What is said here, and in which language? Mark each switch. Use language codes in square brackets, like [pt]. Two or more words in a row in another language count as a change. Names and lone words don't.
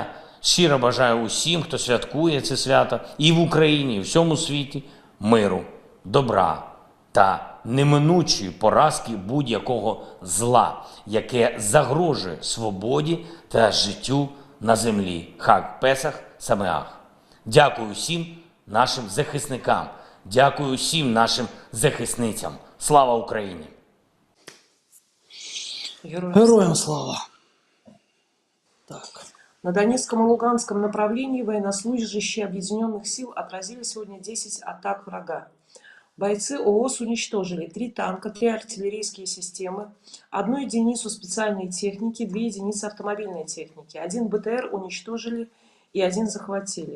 [uk] Щиро бажаю усім, хто святкує це свято і в Україні, і в всьому світі миру, добра та неминучої поразки будь-якого зла, яке загрожує свободі та життю на землі. [he] חג פסח שמח. [uk] Дякую всім нашим захисникам. Дякую всім нашим захисницям. Слава Україні! Героям слава. Так. [ru] На Донецком и Луганском направлении военнослужащие объединенных сил отразили сегодня 10 атак врага. Бойцы ООС уничтожили 3 танка, 3 артиллерийские системы, 1 единицу специальной техники, 2 единицы автомобильной техники. 1 БТР уничтожили и 1 захватили.